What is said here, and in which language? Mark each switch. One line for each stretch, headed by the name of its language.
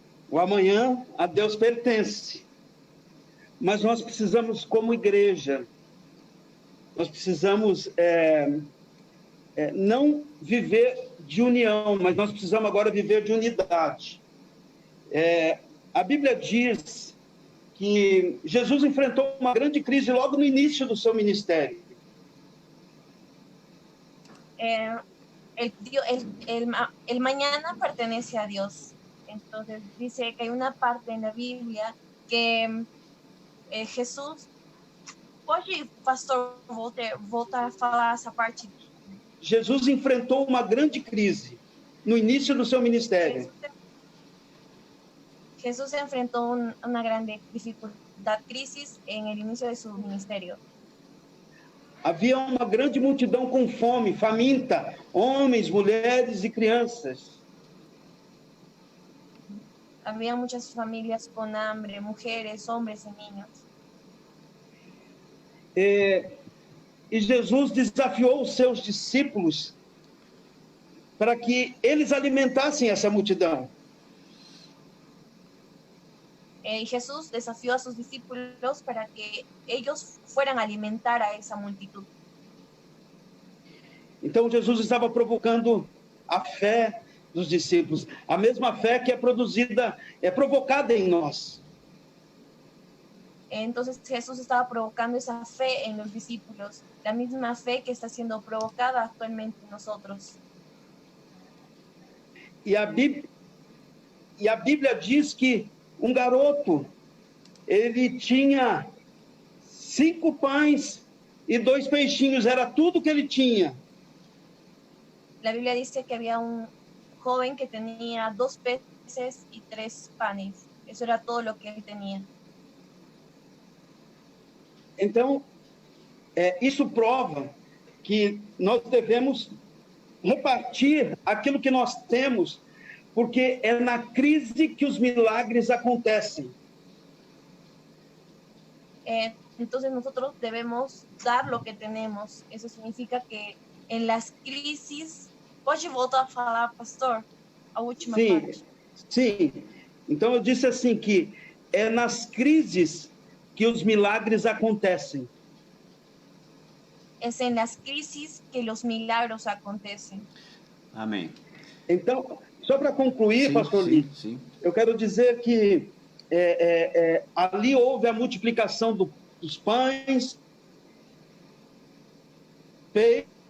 Portuguese: O amanhã a Deus pertence. Mas nós precisamos, como igreja, nós precisamos não viver de união, mas nós precisamos agora viver de unidade. A Bíblia diz que Jesus enfrentou uma grande crise logo no início do seu ministério.
Spanish: El mañana pertenece a Dios. Entonces dice que hay una parte en la Biblia que Jesús...
Portuguese: Pode, pastor, voltar a falar essa parte? Jesus enfrentou uma grande crise no início do seu ministério.
Spanish: Jesús enfrentó una grande crisis en el inicio de su ministerio.
Portuguese: Havia uma grande multidão com fome, faminta, homens, mulheres e crianças.
Spanish: Había muchas familias con hambre, mujeres, hombres y niños.
Portuguese: E Jesus desafiou os seus discípulos para que eles alimentassem essa multidão.
Spanish: Y Jesús desafió a sus discípulos para que ellos fueran a alimentar a esa multitud.
Portuguese: Então Jesus estava provocando a fé dos discípulos, a mesma fé que é provocada em nós.
Spanish: Entonces Jesús estaba provocando esa fe en los discípulos, la misma fe que está siendo provocada actualmente en nosotros.
Portuguese: E a Bíblia diz que um garoto, ele tinha 5 pães e 2 peixinhos, era tudo que ele tinha.
Spanish: La Biblia dice que había un joven que tenía 2 peces y 3 panes. Eso era todo lo que él tenía.
Portuguese: Então, isso prova que nós devemos repartir aquilo que nós temos, porque é na crise que os milagres acontecem.
Spanish: Entonces nosotros debemos dar lo que tenemos. Eso significa que en las crisis...
Portuguese: Pode voltar a falar, pastor? A última parte. Sim. Então eu disse assim que é nas crises que os milagres acontecem.
Spanish: Es en las crisis que los milagros acontecen.
Portuguese: Amém. Então, só para concluir, pastor Lee, eu quero dizer que ali houve a multiplicação dos pães, peixe.